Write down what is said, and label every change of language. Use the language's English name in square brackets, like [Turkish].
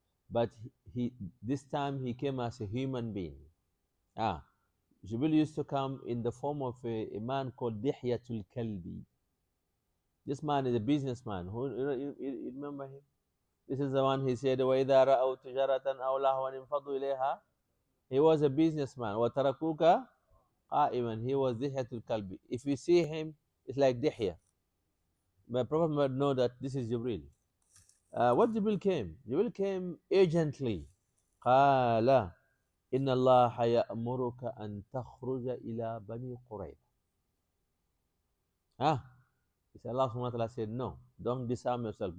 [English] But this time he came as a human being. Jibril used to come in the form of a man called Dihyatul Kalbi. This man is a businessman. You remember him? This is the one he said, [Arabic] وَإِذَا رَأَوْا تِجَارَةً أَوْ لَهْوًا انفضوا إِلَيْهَا. [English] He was a businessman. [Arabic] وَتَرَكُوكَ قَائِمًا. [English] He was Dihyatul Kalbi. If you see him, it's like Dihya. But Prophet would know that this is Jibril. What Jibril came? Jibril came urgently. [Arabic] قال إن الله يأمرك أن تخرج إلى بني قريظة. [English] He said, Allah subhanahu wa ta'ala said, no, don't disarm yourself.